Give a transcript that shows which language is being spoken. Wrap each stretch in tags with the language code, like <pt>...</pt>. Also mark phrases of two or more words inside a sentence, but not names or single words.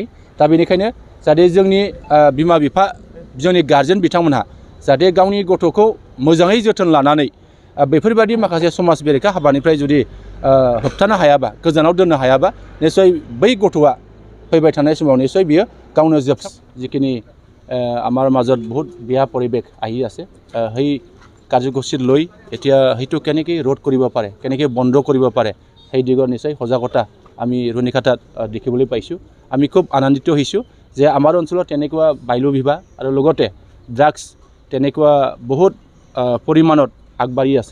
<brx>दा बेनिखायनो जाहाथे जोंनि बिमा बिफा जोंनि गार्जेन बिथांमोनहा जाहाथे गावनि गथ'खौ मोजाङै जोथोन लानानै बेफोरबादि माखासे समाज बेरेखा हाबानिफ्राय जुदि होबथानो हायाबा गोजानाव दोननो हायाबा निस्सय बै गथ'आ फैबाय थानाय समाव निस्सय बियो गावनो</brx> <as>যিখিনি আমাৰ মাজত বহুত বেয়া পৰিৱেশ আহি আছে সেই কাৰ্যসূচী লৈ এতিয়া সেইটো কেনেকৈ ৰোধ কৰিব পাৰে কেনেকৈ বন্ধ কৰিব পাৰে সেই দিগত নিশ্চয় সজাগতা আমি ৰুনিখাটাত দেখিবলৈ পাইছোঁ। আমি খুব আনন্দিত হৈছোঁ যে আমাৰ অঞ্চলত তেনেকুৱা বাল্য বিবাহ আৰু লগতে ড্ৰাগছ তেনেকুৱা বহুত পৰিমাণত আগবাঢ়ি আছে।</as>